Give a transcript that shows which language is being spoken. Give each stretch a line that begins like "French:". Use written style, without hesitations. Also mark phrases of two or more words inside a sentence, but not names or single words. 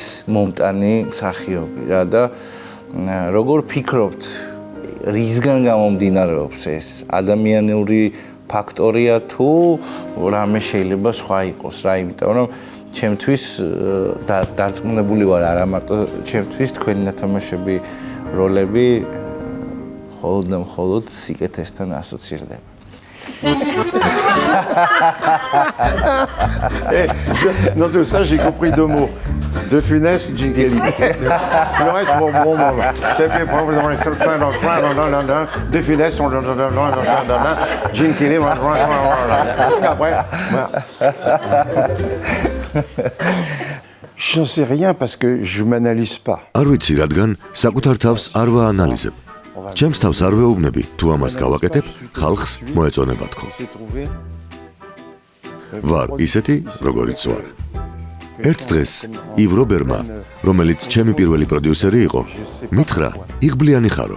Georgian: მომტანი მსახიობი რა და როგორ ფიქრობთ, რისგან გამომდინარეობს ეს ადამიანური ფაქტორია თუ რამე შეიძლება სხვა იყოს რა, იმიტომ რომ ჩემთვის დარწმუნებული ვარ, არა მარტო ჩემთვის თქვენი ნათამაშები როლები მხოლოდ და მხოლოდ სიკეთესთან ასოცირდება.
French: Dans tout ça, j'ai compris deux mots. De Funès, Jim Kelly. Le reste, bon. J'ai fait prendre dans les De Funès, Jim Kelly, après. J'en sais rien parce que je m'analyse pas.
Georgian: არ ვიცი, რადგან საკუთარ თავს არ ვაანალიზებ. ჩემს თავს არ ვეუბნები, თუ ამას გავაკეთებ, ხალხს მოეწონება თქო. ვარ ისეთი, როგორიც ვარ. ერთ დღეს ივ რობერმა, რომელიც ჩემი პირველი პროდიუსერი იყო, მითხრა, იღბლიანი ხარო.